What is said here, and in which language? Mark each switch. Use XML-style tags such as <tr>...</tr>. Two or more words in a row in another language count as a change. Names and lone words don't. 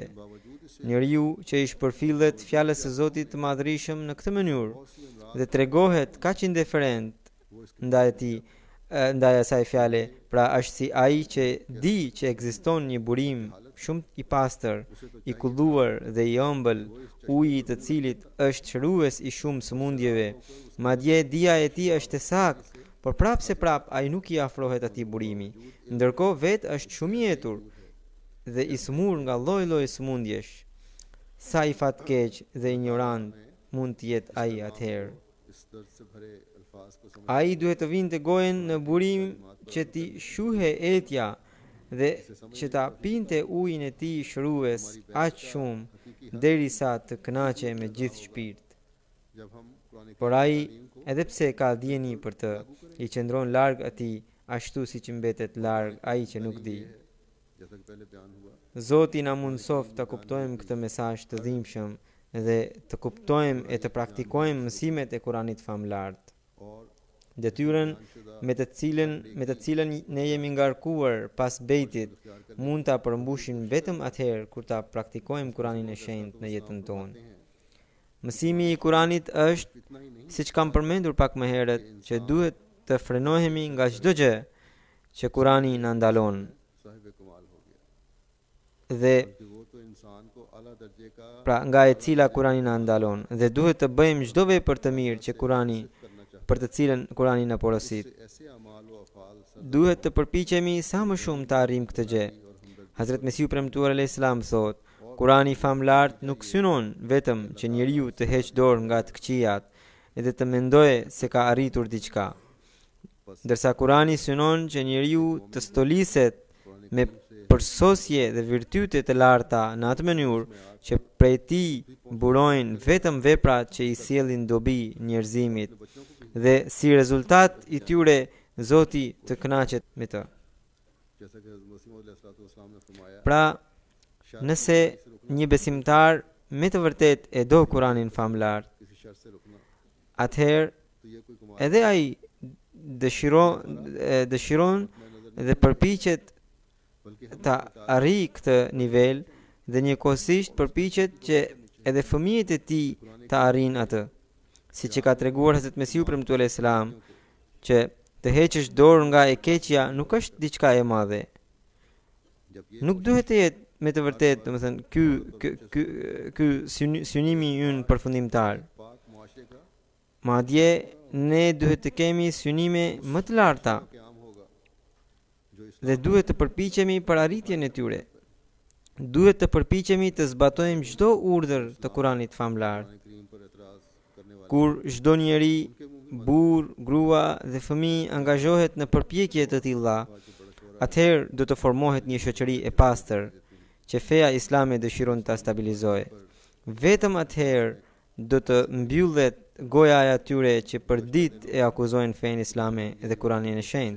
<sq>Njeriu që i shpërfillet fjalës së Zotit të Madhrishëm në këtë mënyrë dhe tregohet kaq indiferent ndaj tij, ndaj asaj fjale, pra është si ai që di që ekziston një burim shumë i pastër, i kulluar dhe i ëmbël, uji i të cilit është shërues i shumë sëmundjeve. Madje dia e tij është e saktë, por prapë se prapë ai nuk i afrohet atij burimi. Ndërkohë vetë është shumë i etur dhe i smur nga lloj-lloj sëmundjesh. Sa i fatkeq dhe ignorant mund të jetë ai atëherë.</sq> <ur>اس درد سے بھرے الفاظ کو سمجھ</ur> <sq>Ai duhet të vinte gojen në burim që ti shuhe etja dhe që ta pinte ujin e tij shërues aq shumë derisa të kënaqe me gjithë shpirt.</sq> <ur>جب ہم قرآن</ur> <sq>Por ai, edhe pse ka dieni për të, i qëndron larg atij, ashtu siç mbetet larg ai që nuk di.</sq> <ur>جیسا کہ پہلے بیان ہوا</ur> <sq>Zoti na mundsoft të kuptojmë këtë mesazh të dhimbshëm dhe të kuptojmë e të praktikojmë mësimet e Kuranit famlart.</sq> <ur>और</ur> <sq>Detyrën me të cilën ne jemi ngarkuar pas bejtit mund ta përmbushim vetëm atëherë kur ta praktikojmë Kuranin e shenjtë në jetën tonë. Mësimi i Kuranit është,</sq> <ur>اتنا ہی نہیں</ur> <sq>siç kam përmendur pak më herët, që duhet të frenohemi nga çdo gjë që Kurani na ndalon.</sq> <ur>صاحب کمال ہو گیا</ur> <sq>dhe</sq> <ur>کہ وہ تو انسان کو اعلیٰ درجے کا</ur> <sq>pra nga e cila Kurani na ndalon dhe duhet të bëjmë çdo vepër të mirë që Kurani</sq> <ur>کرنا چاہتا</ur> <sq>për të cilën Kurani na porosit.</sq> <ur>ہے ایسے اعمال و افعال</ur> <sq>Duhet të përpiqemi sa më shumë të arrijmë këtë gjë. Hazrat Mesiu premtuar</sq> <ar>عليه السلام</ar> <sq>thot, Kurani famlart nuk synon vetëm që njeriu të heqë dorë nga të këqijat edhe të mendojë se ka arritur diçka, ndërsa Kurani synon që njeriu të stoliset me përsosje dhe virtyte të larta në atë mënyrë që prej tij burojnë vetëm veprat që i sjellin dobi njerëzimit dhe si rezultat i tyre Zoti të kënaqet me të.</sq> <ur>جیسا کہ حضرت مسیح علیہ السلام نے فرمایا</ur> <sq>Pra, nëse një besimtar me të vërtet e do Kuranin famlar,</sq> <ur>کسی شر سے رکنا</ur> <sq>atëherë</sq> <ur>تو یہ کوئی کمال</ur> <sq>edhe ai dëshiron dhe përpiqet</sq> <ur>بلکہ ہم</ur> <sq>të arrijë këtë nivel dhe njëkohësisht përpiqet që edhe fëmijët e tij të arrijnë atë. Siç e ka treguar Hazrat Mesiu premtuar</sq> <ar>عليه السلام,</ar> <sq>që të heqësh dorë nga e keqja nuk është diçka e madhe.</sq> <ur>جب یہ</ur> <sq>Nuk duhet të jetë me të vërtetë, domethënë ky synimi ynë përfundimtar.</sq> <ur>پاک معاشرے کا</ur> <sq>Madje ne duhet të kemi synime më të larta</sq> <ur>قیام ہوگا جو اس</ur> <sq>dhe duhet të përpiqemi për arritjen e tyre. Duhet të përpiqemi të zbatojmë çdo urdhër të Kuranit famlar.</sq> <ur>قرآن کریم پر اعتراض کرنے والے</ur> <sq>Kur çdo njeri, burr, grua dhe fëmijë angazhohet në përpjekje të tilla, atëherë do të formohet një shoqëri e pastër që feja islame dëshiron ta stabilizojë. Vetëm atëherë do të mbyllet goja e atyre që për ditë e akuzojnë fenë islame dhe Kuranin e shenjtë.</sq>